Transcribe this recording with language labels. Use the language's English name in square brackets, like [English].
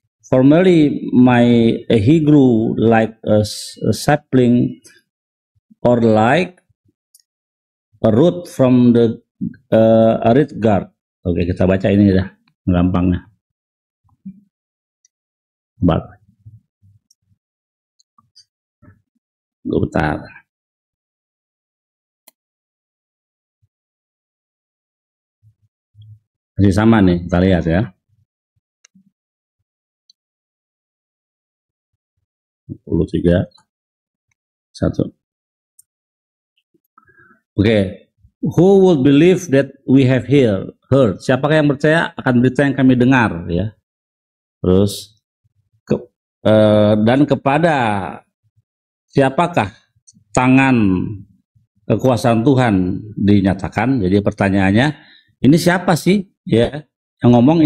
[English] Formerly he grew like a sapling or like a root from the reed guard. [Indonesian] Oke, kita baca ini dah gampangnya. Bentar. Masih sama nih, kita lihat ya. 23 1. Oke. [English] Who would believe that we have heard? [Indonesian] Siapakah yang percaya akan berita yang kami dengar, ya? Terus dan kepada siapakah tangan kekuasaan Tuhan dinyatakan? Jadi pertanyaannya, ini siapa sih, ya, yang ngomong?